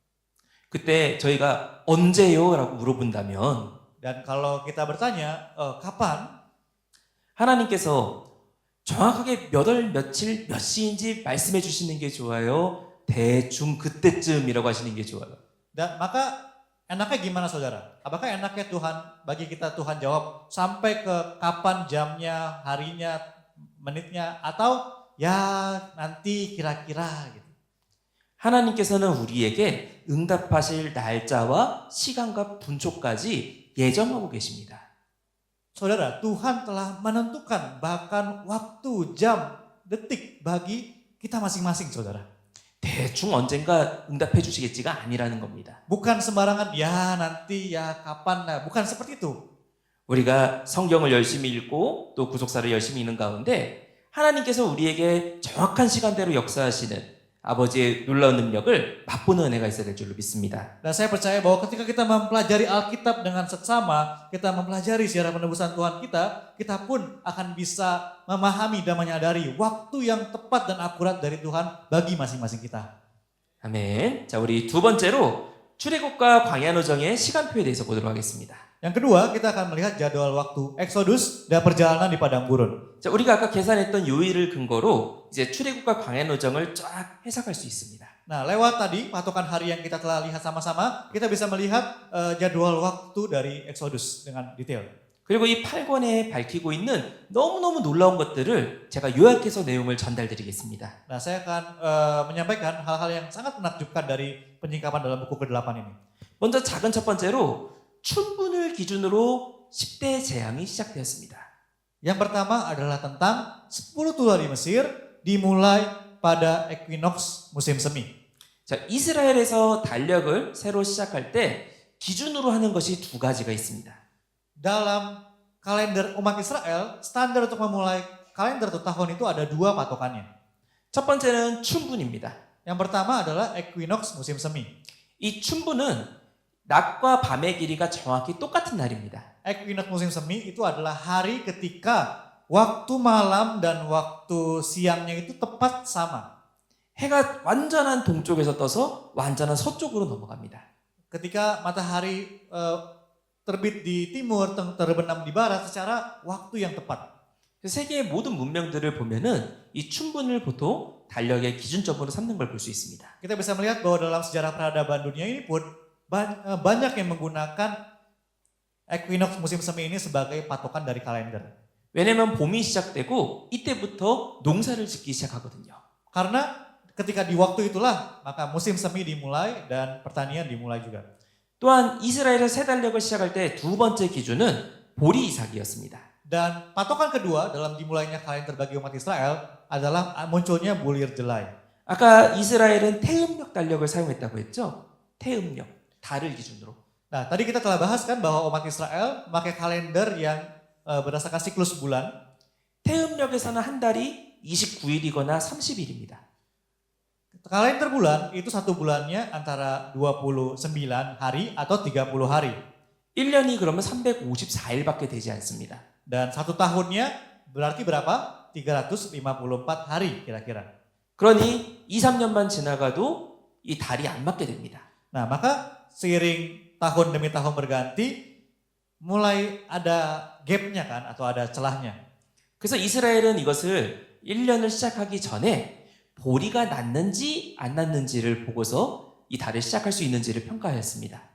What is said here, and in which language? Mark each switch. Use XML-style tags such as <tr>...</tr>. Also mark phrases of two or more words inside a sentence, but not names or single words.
<ko>그때 저희가 언제요? 라고 물어본다면</ko> <id>Dan kalau kita bertanya, kapan?</id> <ko>하나님께서 정확하게 몇 월 며칠 몇 시인지 말씀해 주시는 게 좋아요? 대충 그때쯤이라고 하시는 게 좋아요?</ko> <id>Dan maka enaknya gimana saudara? Apakah enaknya bagi kita Tuhan jawab sampai ke kapan jamnya, harinya, menitnya, atau ya nanti kira-kira gitu.</id> <ko>하나님께서는 우리에게 응답하실 날짜와 시간과 분초까지 예정하고 계십니다.</ko> <id>Saudara, Tuhan telah menentukan bahkan waktu, jam, detik bagi kita masing-masing saudara.</id> <ko>대충 언젠가 응답해 주시겠지가 아니라는 겁니다.</ko> <id>Bukan sembarangan ya nanti ya kapan, nah, bukan seperti itu.</id> <ko>우리가 성경을 열심히 읽고 또 구속사를 열심히 읽는 가운데 하나님께서 우리에게 정확한 시간대로 역사하시는 아버지의 놀라운 능력을 맛보는 은혜가 있어야 될 줄로 믿습니다.</ko> <id>Dan saya percaya bahwa ketika kita mempelajari Alkitab dengan seksama, kita mempelajari sejarah penebusan Tuhan kita pun akan bisa memahami dan menyadari waktu yang tepat dan akurat dari Tuhan bagi masing-masing kita.</id> <ko>아멘. 자, 우리 두 번째로 출애굽과 광야노정의 시간표에 대해서 보도록 하겠습니다.</ko> <id>Yang kedua, kita akan melihat jadwal waktu Exodus dan perjalanan di padang gurun.</id> <ko>자, 우리가 아까 계산했던 요일을 근거로 이제 출애굽과 광야노정을 쫙 해석할 수 있습니다.</ko> <id>Nah, lewat tadi patokan hari yang kita telah lihat sama-sama, kita bisa melihat jadwal waktu dari Exodus dengan detail.</id> <ko>그리고 이 8권에 밝히고 있는 너무너무 놀라운 것들을 제가 요약해서 내용을 전달드리겠습니다.</ko> <id>Nah, saya akan menyampaikan hal-hal yang sangat menakjubkan dari penyingkapan dalam buku ke-8 ini.</id> <ko>먼저 작은 첫 번째로 춘분을 기준으로 10대 재앙이 시작되었습니다.</ko> <id>Yang pertama adalah tentang 10 tulah di Mesir dimulai pada equinox musim semi.</id> <ko>자, 이스라엘에서 달력을 새로 시작할 때 기준으로 하는 것이 두 가지가 있습니다.</ko> <id>Dalam kalender umat Israel, standar untuk memulai kalender atau tahun itu ada 2 patokannya.</id> <ko>첫 번째는 춘분입니다.</ko> <id>Yang pertama adalah equinox musim semi.</id> <ko>이 춘분은 낮과 밤의 길이가 정확히 똑같은 날입니다.</ko> <id>Equinox musim semi itu adalah hari ketika waktu malam dan waktu siangnya itu tepat sama.</id> <ko>해가 완전한 동쪽에서 떠서 완전한 서쪽으로 넘어갑니다.</ko> <id>Ketika matahari terbit di timur, terbenam di barat secara waktu yang tepat.</id> <ko>세계의 모든 문명들을 보면은 이 춘분을 보통 달력의 기준점으로 삼는 걸 볼 수 있습니다.</ko> <id>Kita bisa melihat bahwa dalam sejarah peradaban dunia ini pun banyak yang menggunakan equinox musim semi ini sebagai patokan dari kalender.</id> <ko>왜냐면 봄이 시작되고 이때부터 농사를 짓기 시작하거든요.</ko> <id>Karena ketika di waktu itulah maka musim semi dimulai dan pertanian dimulai juga.</id> <ko>또한 이스라엘의 새 달력을 시작할 때 두 번째 기준은 보리 이삭이었습니다.</ko> <id>Dan patokan kedua dalam dimulainya kalender bagi umat Israel adalah munculnya bulir jelai.</id> <ko>아까 이스라엘은 태음력 달력을 사용했다고 했죠? 태음력, 달을 기준으로.</ko> <id>Nah, tadi kita telah bahas kan bahwa umat Israel memakai kalender yang berdasarkan siklus bulan.</id> <ko>태음력에서는 한 달이 29일이거나 30일입니다.</ko> <id>Kalender bulan itu satu bulannya antara 29 hari atau 30 hari.</id> <ko>1년이 그러면 354일밖에 되지 않습니다.</ko> <id>Dan satu tahunnya berarti berapa? 354 hari kira-kira.</id> <ko>그러니 2, 3년만 지나가도 이 달이 안 맞게 됩니다.</ko> <id>Nah, maka seiring tahun demi tahun berganti mulai ada gapnya kan atau ada celahnya.</id> <ko>그래서 이스라엘은 이것을 1년을 시작하기 전에 보리가 났는지 안 났는지를 보고서 이 달을 시작할 수 있는지를 평가했습니다.</ko>